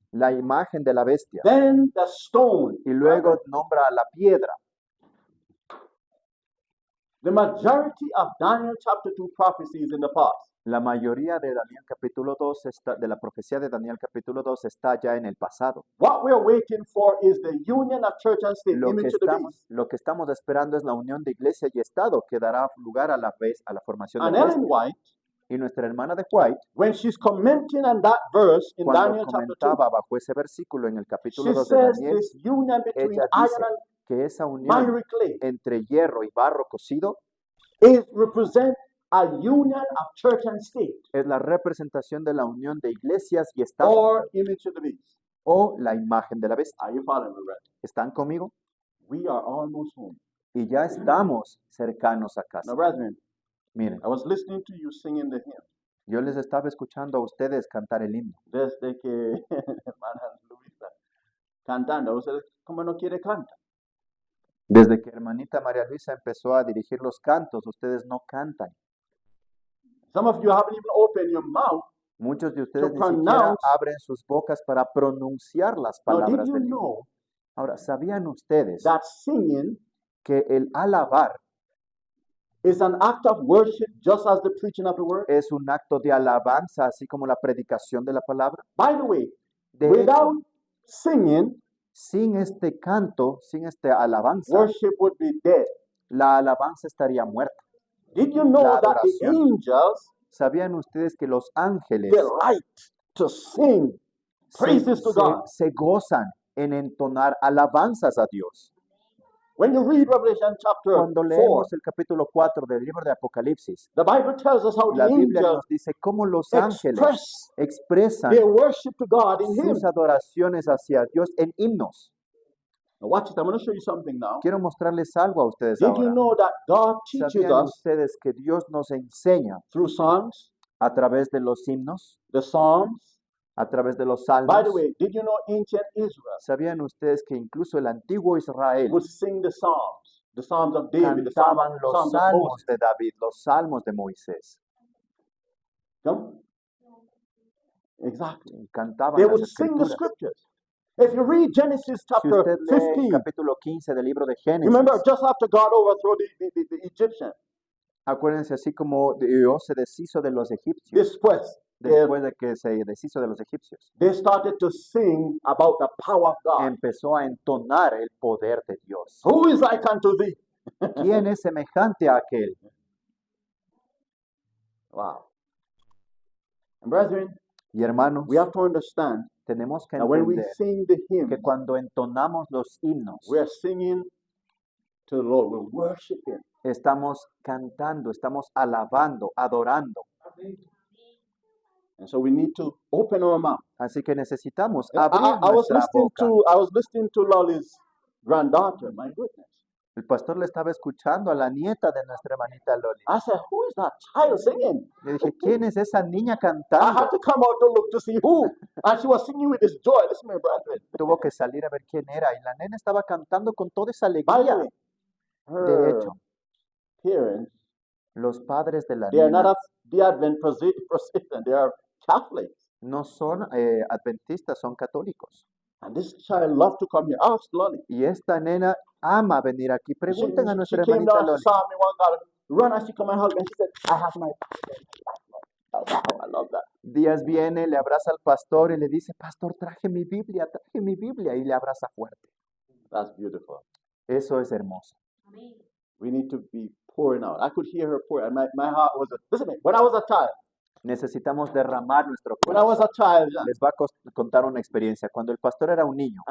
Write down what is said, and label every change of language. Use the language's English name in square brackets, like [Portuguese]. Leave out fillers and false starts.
[Spanish] la imagen de la bestia, [English] then the stone. [Spanish] y luego nombra a la piedra. [English] The majority of Daniel chapter 2 prophecies in the past [Spanish] La mayoría de Daniel capítulo 2 de la profecía de Daniel capítulo 2 está ya en el pasado. [English] what we are waiting for is the union of church and state, image to the beast. [Spanish] Lo que estamos esperando es la unión de iglesia y Estado que dará lugar a la formación de [English] And [Spanish] la [English] Ellen [Spanish] bestia. [English] White, [Spanish] Y nuestra hermana de White, [English] when she's commenting on that verse in [Spanish] cuando [English] Daniel chapter 2, [Spanish] comentaba bajo ese versículo en el [English] she [Spanish] capítulo 2 de [English] says [Spanish] Daniel, [English] this union between [Spanish] ella [English] iron [Spanish] dice [English] and [Spanish] que esa unión [English] miry clay [Spanish] entre hierro y barro cocido [English] is represent a union of church and state, [Spanish] es la representación de la unión de iglesias y Estado, [English] or image of the beast. [Spanish] o la imagen de la bestia. [English] Are you following me, brethren? [Spanish] ¿Están conmigo? [English] We are almost home. [Spanish] Y ya estamos cercanos a [English] Now, [Spanish] casa. [English] brethren, [Spanish] Miren, [English] I was listening to you singing the hymn [Spanish] yo les estaba escuchando a ustedes cantar el himno. desde que hermana Luisa cantando. Usted, ¿cómo no quiere cantar? Desde que hermanita María Luisa empezó a dirigir los cantos, ustedes no cantan. [English] Some of you haven't even opened your mouth. [Spanish] Muchos de ustedes [English] To [Spanish] ni siquiera [English] pronounce- [Spanish] abren sus bocas para pronunciar las [English] Now, did [Spanish] palabras [English] you [Spanish] del himno. [English] know [Spanish] Ahora, ¿sabían ustedes [English] that singing [Spanish] que el alabar [English] is an act of worship just as the preaching of the word? [Spanish] es un acto de alabanza, así como la predicación de la palabra? [English] By the way, [Spanish] De hecho, [English] without singing, [Spanish] sin este canto, sin esta alabanza, [English] worship would be dead. [Spanish] la alabanza estaría muerta. [English] Did you know [Spanish] La [English] that the [Spanish] adoración. [English] angels [Spanish] ¿Sabían ustedes que los ángeles [English] delight to sing praises to God? [Spanish] se gozan en entonar alabanzas a Dios? [English] When you read Revelation chapter [Spanish] Cuando [English] 4, [Spanish] leemos el capítulo 4 del libro de Apocalipsis, [English] the Bible tells us how the [Spanish] la Biblia [English] angels [Spanish] nos dice cómo los ángeles [English] express [Spanish] expresan [English] their worship to God in hymns. [Spanish] sus adoraciones hacia Dios en himnos. [English] Now watch it. I'm going to show you something now. [Spanish] Quiero mostrarles algo a ustedes [English] Did you [Spanish] ahora. [English] know that God teaches [Spanish] ¿Sabían [English] us [Spanish] ustedes que Dios nos enseña [English] through songs, [Spanish] a través de los himnos, [English] the Psalms? [Spanish] a través de los [English] By [Spanish] salmos? [English] the way, did you know ancient Israel [Spanish] ¿Sabían ustedes que incluso el antiguo Israel [English] would sing the Psalms of David, the [Spanish] cantaban los [English] Psalms of [Spanish] salmos [English] Moses? [Spanish] de David, los salmos de Moisés? [English] Come? Exactly. [Spanish] Cantaban [English] They [Spanish] las [English] would sing the [Spanish] escrituras. [English] scriptures. If you read Genesis [Spanish] Si [English] chapter [Spanish] usted lee el [English] 15, [Spanish] capítulo 15 del libro de [English] you [Spanish] Génesis, [English] remember just after God overthrew the Egyptians, [Spanish] acuérdense, así como Dios se deshizo de los egipcios, después, después de que se deshizo de los egipcios, [English] they started to sing about the power of God. [Spanish] empezó a entonar el poder de Dios. [English] Who is like unto thee? [Spanish] ¿Quién es semejante a aquel? [English] Wow. And brethren, [Spanish] Y hermanos, [English] we have to understand [Spanish] tenemos que [English] that when we [Spanish] entender [English] sing the hymn, [Spanish] que cuando entonamos los himnos, [English] we are singing to the Lord. We're worshiping. [Spanish] estamos cantando, estamos alabando, adorando. [English] And so we need to open our mouth. [Spanish] Así que necesitamos [English] I [Spanish] abrir [English] was [Spanish] nuestra [English] listening [Spanish] boca. [English] I was listening to Lolly's granddaughter. My goodness. [Spanish] El pastor le estaba escuchando a la nieta de nuestra hermanita Loli. [English] I said, who is that child singing? [Spanish] Le dije, ¿quién es esa niña [English] I [Spanish] cantando? [English] had to come out to look to see who. And she was singing with this joy. Listen, my brethren. [Spanish] Tuvo que salir a ver quién era. Y la nena estaba cantando con toda esa [English] By the [Spanish] alegría. [English] way, [Spanish] De [English] her [Spanish] hecho, [English] parents, [Spanish] los padres de la [English] they are not [Spanish] nena [English] of the Advent position. They are Catholics. [Spanish] no son adventistas, son católicos. [English] And this child loved to come here. Ask Lolly. [Spanish] Y esta nena ama venir aquí. [English] She, [Spanish] Pregunten a [English] she [Spanish] nuestra [English] came [Spanish] hermanita [English] down, she [Spanish] Loli. [English] saw me one God, run and she come and hug me. And she said, I have my oh, wow, I love that. [Spanish] Díaz viene, le abraza al pastor y le dice, pastor, traje mi Biblia, y le abraza fuerte. [English] That's beautiful. [Spanish] Eso es hermoso. [English] We need to be pouring out. I could hear her pour, and my heart was, listen to me, when I was a child, [Spanish] Necesitamos derramar nuestro [English] when I was [Spanish] corazón. [English] a child, yeah, [Spanish] Les va a contar una experiencia. Cuando el pastor era un niño